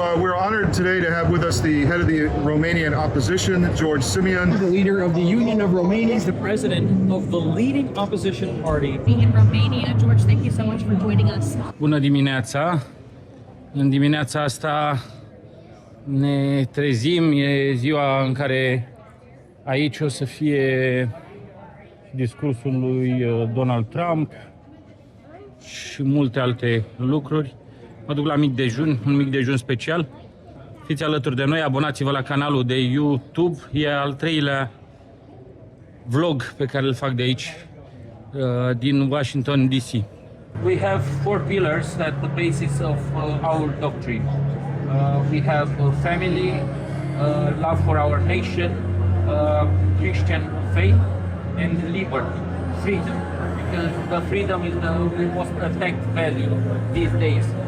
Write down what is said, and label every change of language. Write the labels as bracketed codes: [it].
[en] We're honored today to have with us the head of the Romanian opposition, George Simeon. The leader of the Union of Romania, the president of the leading opposition party. In Romania, George, thank you so much for joining us. [ro] Bună dimineața! În dimineața asta ne trezim, e ziua în care aici o să fie discursul lui Donald Trump și multe alte lucruri. Mă duc la mic dejun, un mic dejun special. Fiți alături de noi, abonați-vă la canalul de YouTube. E al treilea vlog pe care îl fac de aici, din Washington, D.C. [en] We have four pillars at the basis of our doctrine. We have family, love for our nation, Christian faith, and liberty, freedom. Because the freedom is the most attacked value these days.